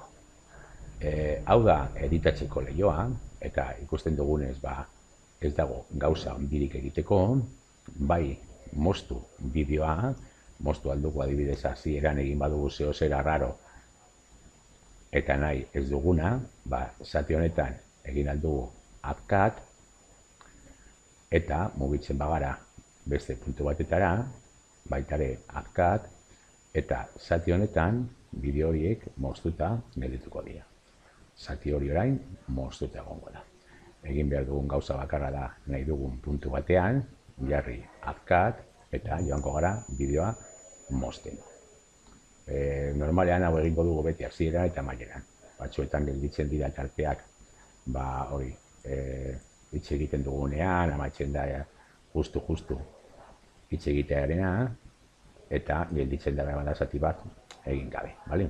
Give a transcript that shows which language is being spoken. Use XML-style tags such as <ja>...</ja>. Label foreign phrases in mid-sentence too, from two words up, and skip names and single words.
<eu>Hau da editatzeko lehioa, eta ikusten dugunez ez dago gauza ondirik egiteko, bai moztu bideoa, moztu aldugu adibidez hasieran egin badugu zehozera raro, eta nahi ez duguna, zati honetan egin aldugu</eu> <en>add cut,</en> <eu>eta mugitzen bagara beste puntu batetara, baitare</eu> <en>add cut,</en> <eu>eta zati honetan bideo horiek moztuta geldituko dira. Zati hori orain moztuta egongo da. Egin behar dugun gauza bakarra da nahi dugun puntu batean, jarri</eu> <en>add cut,</en> <eu>eta joango gara bideoa mozten. Normalean hau egingo dugu beti hasiera eta amaieran. Batzuetan gelditzen dira tarteak hori, hitz egiten dugunean, amaitzen da justu hitz egitearena, eta gelditzen da bada zati bat egin gabe, bale?</eu>